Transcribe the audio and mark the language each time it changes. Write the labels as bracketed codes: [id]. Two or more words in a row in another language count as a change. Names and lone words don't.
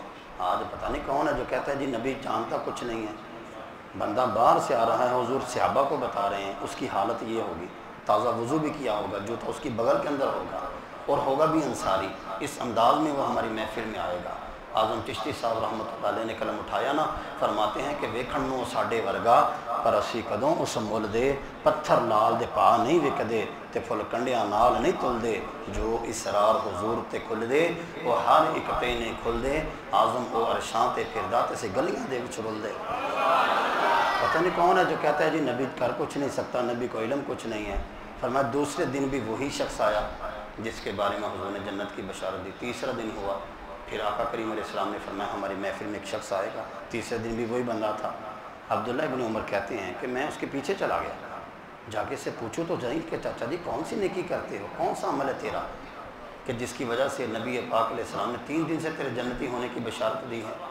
[ur] آج پتہ نہیں کون ہے جو کہتا ہے جی نبی جانتا کچھ نہیں ہے، بندہ باہر سے آ رہا ہے، حضور صحابہ کو بتا رہے ہیں اس کی حالت یہ ہوگی، تازہ وضو بھی کیا ہوگا، جو تھا اس کی بغل کے اندر ہوگا، اور ہوگا بھی انصاری، اس انداز میں وہ ہماری محفل میں آئے گا۔ اعظم چشتی صاحب رحمۃ اللہ علیہ نے قلم اٹھایا نا، فرماتے ہیں کہ [pa] ویکھن نو ساڈے ورگا پر اسی کدوں اس مول دے، پتھر لال دے پا نہیں وکدے تے پھل کنڈیاں نال نہیں تل دے، جو اسرار حضور تے کھل دے وہ ہر ایک پینے کھل دے، اعظم او عرشاں تے پھردا تے سے گلیاں دے وچ رل دے۔ [ur] پتہ نہیں کون ہے جو کہتا ہے جی نبی کر کچھ نہیں سکتا، نبی کو علم کچھ نہیں ہے۔ فرمایا دوسرے دن بھی وہی شخص آیا جس کے بارے میں حضور نے جنت کی بشارت دی۔ تیسرا دن ہوا، پھر آقا کریم علیہ السلام نے فرمایا ہماری محفل میں ایک شخص آئے گا۔ تیسرے دن بھی وہی بندہ تھا۔ عبداللہ ابن عمر کہتے ہیں کہ میں اس کے پیچھے چلا گیا، جا کے سے پوچھوں تو جائیں کہ چاچا جی کون سی نیکی کرتے ہو، کون سا عمل ہے تیرا کہ جس کی وجہ سے نبی پاک علیہ السلام نے 3 دن سے تیرے جنتی ہونے کی بشارت دی ہے؟